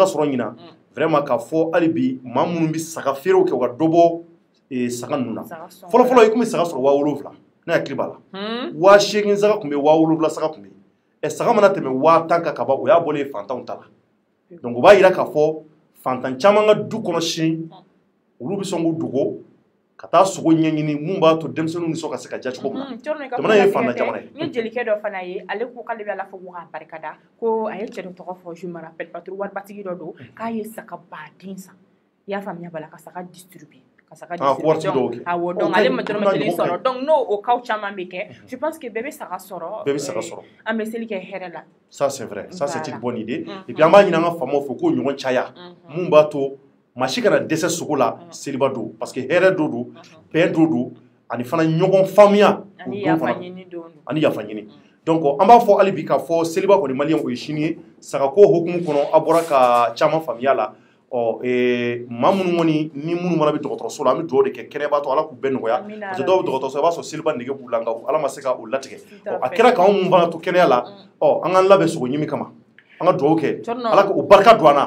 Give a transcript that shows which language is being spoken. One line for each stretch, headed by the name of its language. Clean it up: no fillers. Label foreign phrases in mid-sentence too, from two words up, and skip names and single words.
Bambara: sɔrɔ ɲina vraiment k'a fɔ hali bi maa minnu bɛ saga feerew kɛ u ka dɔ bɔ saga ninnu na fɔlɔfɔlɔ i tun bɛ saga sɔrɔ 7000 ne hakili b'a la 8000 saga tun bɛ 7000 saga tun bɛ saga mana tɛmɛ 10,000 kan ka ban o y'a bɔlen fantanw ta la donc o b'a yira k'a fɔ fantan caman ka du kɔnɔ sini olu bɛ sɔn k'u dogo ka taa sogo ɲɛɲini mun b'a to denmisɛnninw nisɔn ka se ka diya cogo min na jamana ye fantan jamana ye. N ye jelikɛ dɔ fana ye ale ko k'ale bɛ ala fɔ ko k'a barikada ko a ye cɛ dɔ tɔgɔ fɔ
French: je me rappelle pas trop
Bambara: waribatigi dɔ don k'a ye saga baden san i y'a faamuya bala ka saga distribuer ka saga distribuer awɔ donc ale ma dɔrɔmɛ kelen sɔrɔ donc n'o o cas caman bɛ kɛ
French: je pense que
Bambara: bɛɛ bɛ saga sɔrɔ an bɛ seli kɛ hɛrɛ la.
French: Ça c'est vrai, ça c'est une bonne idée et puis
Bambara: an b'a ɲini an ka faamaw fɛ k'o ɲɔgɔn caya mun b'a to maa si kana dɛsɛ sogo la seliba don
French: parce que
Bambara: hɛrɛ do don bɛn do don ani fana ɲɔgɔn faamuya ani yafa ɲini donc an b'a fɔ hali bi k'a fɔ seliba kɔni maliyɛn o ye sini ye sagako hukumu kɔnɔ a bɔra ka caman faamuya la maa minnu kɔni ni minnu mana bɛ dɔgɔtɔrɔso la an bɛ dugawu de kɛ kɛnɛyabaatɔ ala k'u bɛɛ nɔgɔya
French: parce que
Bambara: dɔw bɛ dɔgɔtɔrɔso i b'a sɔrɔ seliba nege b'u la nka ala ma se ka o latigɛ a kɛra k'anw mun fana to kɛnɛya la an k'an labɛn sogo ɲimi kama an ka dugawu kɛ ala k'o barika don an na.